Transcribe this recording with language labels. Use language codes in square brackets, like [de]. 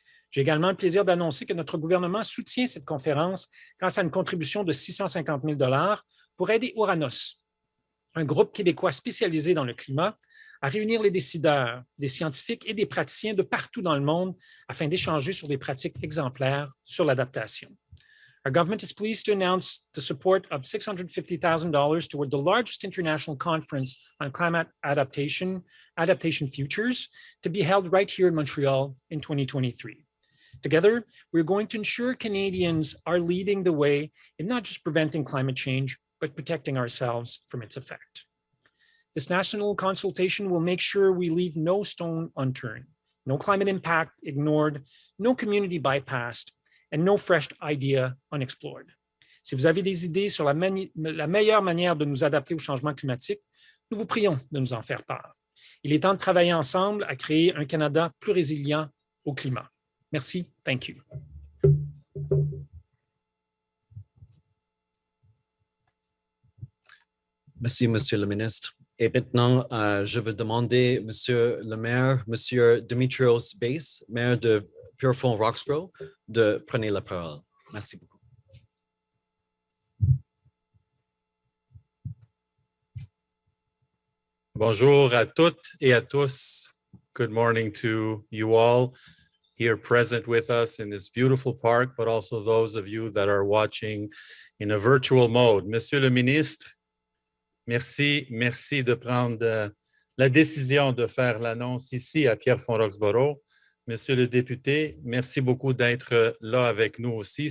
[fr] J'ai également le plaisir d'annoncer que notre gouvernement soutient cette conférence grâce à une contribution de 650 000 $ pour aider Oranos, un groupe québécois spécialisé dans le climat, à réunir les décideurs, des scientifiques et des praticiens de partout dans le monde afin d'échanger sur des pratiques exemplaires sur l'adaptation. [en] Our government is pleased to announce the support of $650,000 toward the largest international conference on climate adaptation, Adaptation Futures, to be held right here in Montreal in 2023. Together, we're going to ensure Canadians are leading the way in not just preventing climate change, but protecting ourselves from its effect. This national consultation will make sure we leave no stone unturned, no climate impact ignored, no community bypassed, and no fresh idea unexplored. [fr] Si vous avez des idées sur la meilleure manière de nous adapter au changement climatique, nous vous prions de nous en faire part. Il est temps de travailler ensemble à créer un Canada plus résilient au climat. [en] Merci. Thank you. [fr] Merci, Monsieur le ministre. Et maintenant, je veux demander, Monsieur le maire, Monsieur Dimitrios Beis, maire de Pierrefonds-Roxboro, de prendre la parole. Merci beaucoup. Bonjour à toutes et à tous. [en] Good morning to you all here present with us in this beautiful park, but also those of you that are watching in a virtual mode. [fr] Monsieur le ministre, merci de prendre la décision de faire l'annonce ici à Pierrefonds-Roxboro. Monsieur le député, merci beaucoup d'être là avec nous aussi.